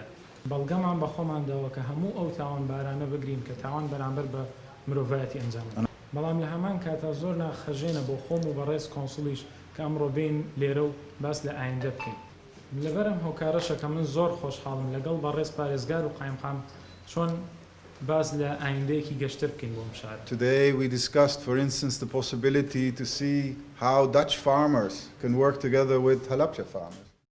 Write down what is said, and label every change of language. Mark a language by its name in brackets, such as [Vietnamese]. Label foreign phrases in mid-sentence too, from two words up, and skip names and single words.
[Central Kurdish] بەڵگەمان بە خۆمانداوە کە هەموو ئەو تاوانبارانە بگرین کە تاوان بەرامبەر بە مرۆڤایەتی ئەنجام بەڵام لە هەمان کاتا زۆر ناخەژێنە بۆ خۆم و بەڕێز کۆنسوڵیش کە ئەمڕۆ بین لێرە و باس لە ئایندە بکەین. لەبەرم هۆکارەشە کە من زۆر خۆشحاڵم لەگەڵ بەڕێز پارێزگار و قایمقام چۆن باس لە ئایندەیەکی گەشتر بکەین بۆ ئەم شار. [English] Today we discussed, for instance, the possibility to see how Dutch farmers can work together with Halabja farmers.